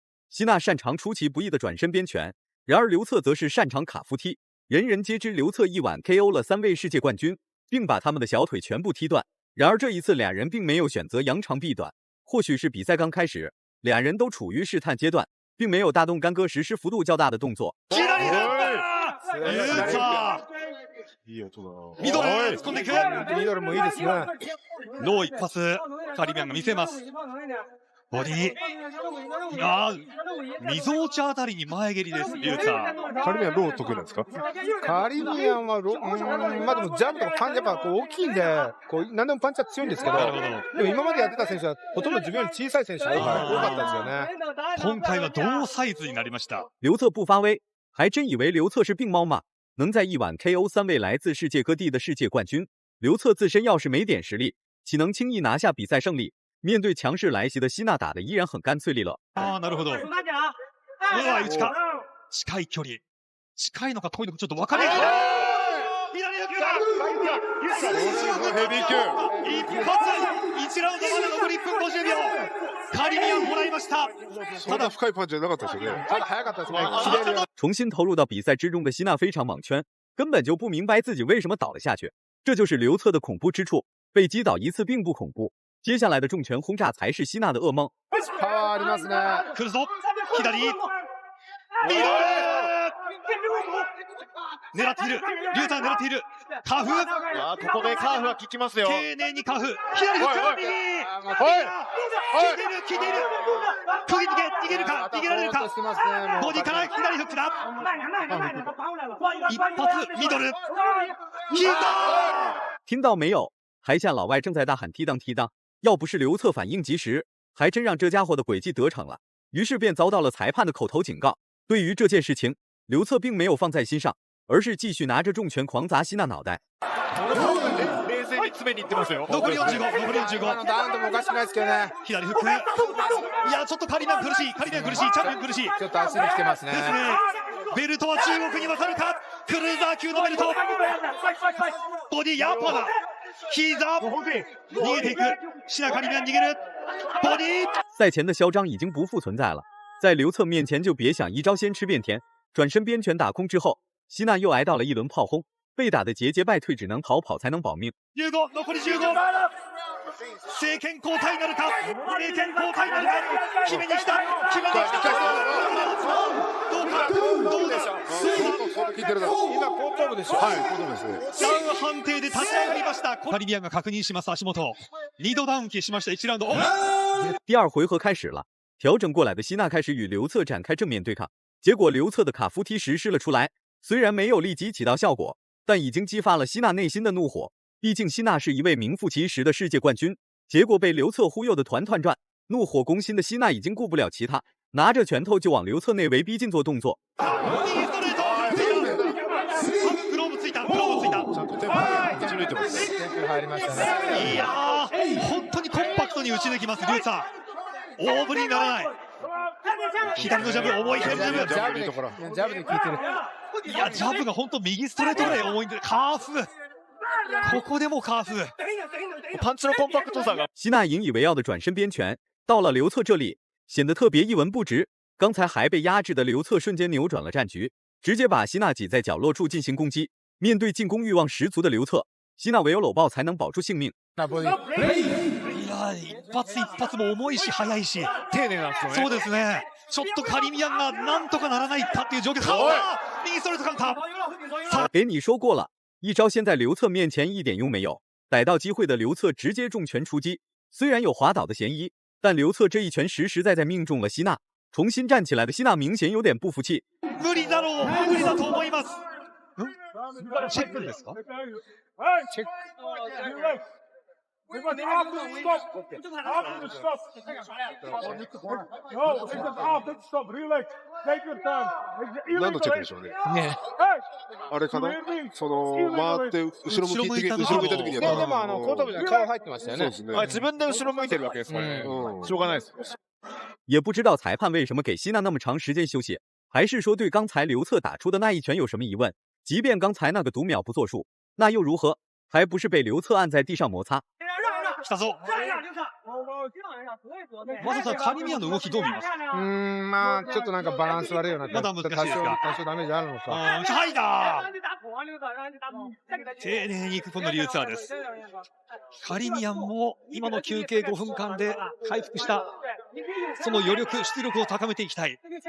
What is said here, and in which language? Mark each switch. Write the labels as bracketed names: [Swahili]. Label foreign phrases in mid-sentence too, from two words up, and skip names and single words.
[Chinese] 希纳擅长出其不意的转身边拳，然而刘策则是擅长卡夫踢。人人皆知刘策一晚 KO 了3位世界冠军，并把他们的小腿全部踢断。然而这一次俩人并没有选择扬长避短，或许是比赛刚开始，俩人都处于试探阶段，并没有大动干戈实施幅度较大的动作。 [Japanese] ミドル突っ込んでいく。ミドルもいいですね。ロー一発、カリビアンが見せます。ボディ。いやー、みぞおちあたりに前蹴りです、リュウツァー。カリビアンロー得意なんですか？カリビアンはまあでもジャブとかパンチやっぱこう大きいんで、こう何でもパンチは強いんですけど、でも今までやってた選手はほとんど自分より小さい選手が多かったですよね。今回は同サイズになりました。 [Chinese] 刘策不发威，还真以为刘策是病猫吗？能在一晚 KO 3位来自世界各地的世界冠军，刘策自身要是没点实力，岂能轻易拿下比赛胜利？面对强势来袭的希纳，打得依然很干脆利落。 [Japanese] なるほど。うわ、内か。近い距離。近いのか遠いのかちょっと分かりにくい。左抜けだ。ヘビー級。一発。1ラウンドまで残り1分50秒。カリビアンもらいました。ただ深いパンチじゃなかったですよね。ただ早かったですね。 [Chinese] 重新投入到比赛之中的希纳非常莽圈，根本就不明白自己为什么倒了下去。这就是刘策的恐怖之处。被击倒一次并不恐怖。接下来的重拳轰炸才是希纳的噩梦。 [Japanese] パワーありますね。来るぞ。左。ミドル。狙っている。リュウター狙っている。カフ。ここでカーフは効きますよ。丁寧にカフ。左フック。右。効いている。釘逃げるか。逃げられるか。ボディから左フックだ。一発ミドル。引いた。 [Chinese] 听到没有？台下老外正在大喊踢裆踢裆。要不是刘策反应及时，还真让这家伙的诡计得逞了。于是便遭到了裁判的口头警告。对于这件事情，刘策并没有放在心上，而是继续拿着重拳狂砸希纳脑袋。 [Japanese] 冷静に詰めに行ってますよ。残り45。なんともおかしくないですけどね。左フック。いやちょっとカリビアン苦しい。チャンピオン苦しい。ちょっと足に来てますね。ですね。ベルトは中国に渡るか。クルーザー級のベルト。ボディヤーパーだ。膝逃げていく。シナカリビアン逃げる。ボディ。 [Chinese] 赛前的嚣张已经不复存在了，在刘策面前就别想一招先吃遍天。转身边拳打空之后，希纳又挨到了一轮炮轰，被打得节节败退，只能逃跑才能保命。 [Japanese] 15 残り15。政権交代なるか。政権交代なるか。決めに来た。どうでしょう。今後頭部でしょ。はい、後頭部ですね。ダウン判定で立ち上がりました。カリビアンが確認します足元。2度ダウン消しました1ラウンド。 [Chinese] 第二回合开始了，调整过来的希纳开始与刘策展开正面对抗。结果刘策的卡夫踢实施了出来，虽然没有立即起到效果，但已经激发了希纳内心的怒火。毕竟希纳是一位名副其实的世界冠军，结果被刘策忽悠的团团转。怒火攻心的希纳已经顾不了其他，拿着拳头就往刘策内围逼近做动作。 [Japanese] いやー、本当にコンパクトに打ち抜きますリュウツァー。大振りにならない。左のジャブ、重い左のジャブ。ジャブで効いてる。いやジャブが本当右ストレートぐらい重いんで、カーフ。ここでもカーフ。パンチのコンパクトさが。 [Chinese] 希娜引以为傲的转身边拳到了刘策这里，显得特别一文不值。刚才还被压制的刘策瞬间扭转了战局，直接把希娜挤在角落处进行攻击。面对进攻欲望十足的刘策，希娜唯有搂抱才能保住性命。 [Japanese] いや一発一発も重いし速いし丁寧なんですよね。そうですね。ちょっとカリミアンがなんとかならないかっていう状況。右ストレートカウンター。 [Chinese] 给你说过了，一招先在刘策面前一点用没有，逮到机会的刘策直接重拳出击，虽然有滑倒的嫌疑，但刘策这一拳实实在在命中了希娜。重新站起来的希娜明显有点不服气。 [Japanese] 無理だろう、無理だと思います。チェックですか？チェック。何のチェックでしょうね。あれかな、その回って後ろ向いた時にやっぱ。でも後頭部に顔入ってましたよね。そうですね。自分で後ろ向いてるわけですからね。しょうがないです。 [Chinese] 也不知道裁判为什么给希娜那么长时间休息，还是说对刚才刘策打出的那一拳有什么疑问？即便刚才那个读秒不作数，那又如何？还不是被刘策按在地上摩擦。 [Japanese] 来たぞ。まずカリミアンの動きどう見ます？まあちょっとなんかバランス悪いような。まだ難しいですか？多少ダメージあるのか。はいだ。丁寧にいくこのリューツァーです。カリミアンも今の休憩5分間で回復したその余力、出力を高めていきたい。